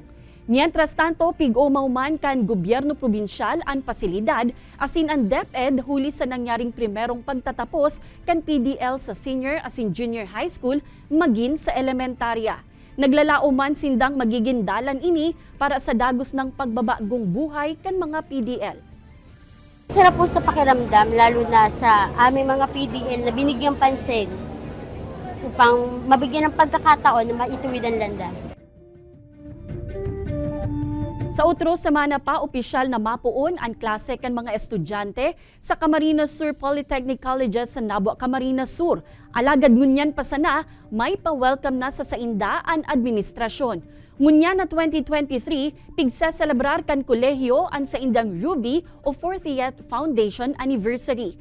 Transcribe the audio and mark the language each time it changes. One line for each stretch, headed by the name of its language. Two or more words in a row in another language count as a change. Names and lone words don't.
Spanish: Mientras tanto,
Bikol: pig-umauman kan gobyerno probinsyal ang pasilidad asin ang DepEd huli sa nangyaring primerong pagtatapos kan PDL sa senior asin
English: junior high school
Bikol: magin sa elementarya. Naglalauman sindang magiging dalan ini para sa dagos
Filipino: ng pagbabagong buhay
Bikol: kan mga PDL.
Filipino: Sarap po sa pakiramdam, lalo na sa aming mga PDL na binigyang pansin upang mabigyan ng pagkakataon na maituwid ang landas.
Bikol: Sa otro semana pa, opisyal na mapuon ang klase kan mga estudyante sa Camarines Sur Polytechnic Colleges sa Nabua, Camarines Sur. Alagad ngunyan pa sana, may pa-welcome na sa sainda ang administrasyon. Ngunya na 2023, pigsaselebrar kan kolehiyo ang sa indang Ruby o
English: 40th Foundation Anniversary.